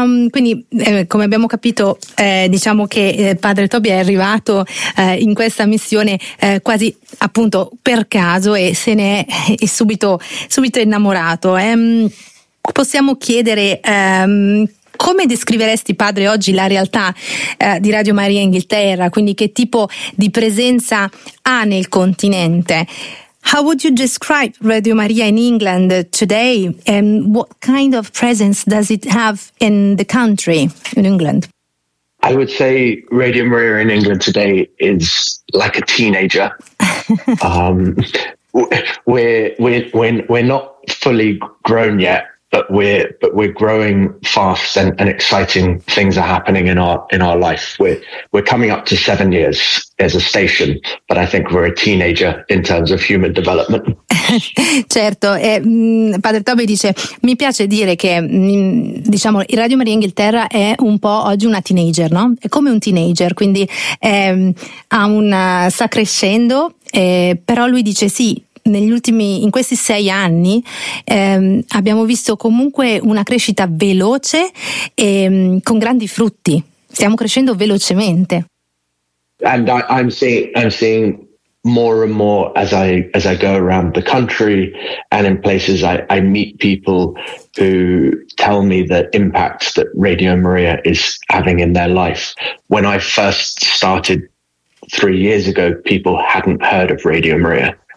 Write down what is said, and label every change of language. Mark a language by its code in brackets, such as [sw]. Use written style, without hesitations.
[it] Quindi come abbiamo capito, diciamo che Padre Toby è arrivato in questa missione quasi appunto per caso, e se ne è subito innamorato. Possiamo chiedere, come descriveresti, padre, oggi la realtà di Radio Maria Inghilterra? Quindi che tipo di presenza ha nel continente? [en] How would you describe Radio Maria in England today? And what kind of presence does it have in the country, in England? I would say Radio Maria in England today is like a teenager. we're not fully grown yet. But we're growing fast, and exciting things are happening in our life. We're coming up to 7 years as a station, but I think we're a teenager in terms of human development. [it] Certo, padre Toby dice: mi piace dire che, diciamo, il Radio Maria Inghilterra è un po' oggi una teenager, no? È come un teenager, quindi sta crescendo, però lui dice sì. In questi 6 anni abbiamo visto comunque una crescita veloce e con grandi frutti. Stiamo crescendo velocemente. [en] And I'm seeing more and more as I go around the country, and in places I meet people who tell me the impact that Radio Maria is having in their life. When I first started 3 years ago, people hadn't heard of Radio Maria.